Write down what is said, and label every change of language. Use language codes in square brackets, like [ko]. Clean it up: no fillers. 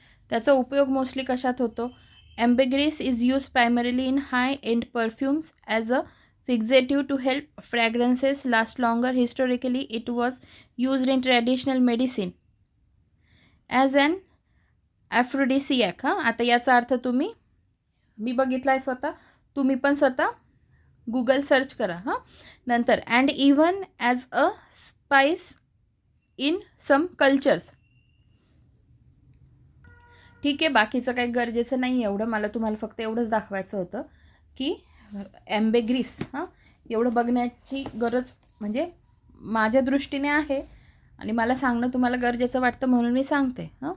[mr] त्याचा उपयोग मोस्टली कशात होतो? [en] Ambergris is used primarily in high-end perfumes as a fixative to help fragrances last longer. Historically, it was used in traditional medicine as an aphrodisiac. [mr] आता याचा अर्थ मी बघितला आहे स्वतः, तुम्ही पण स्वतः गूगल सर्च करा. [en] नंतर and even as a spice in some cultures. [mr] ठीक आहे. बाकीचं काही गरजेचं नाही एवढं. मला तुम्हाला फक्त एवढंच दाखवायचं होतं की ॲम्बेग्रिस एवढं बघण्याची गरज म्हणजे माझ्या दृष्टीने आहे आणि मला सांगणं तुम्हाला गरजेचं वाटतं म्हणून मी सांगते.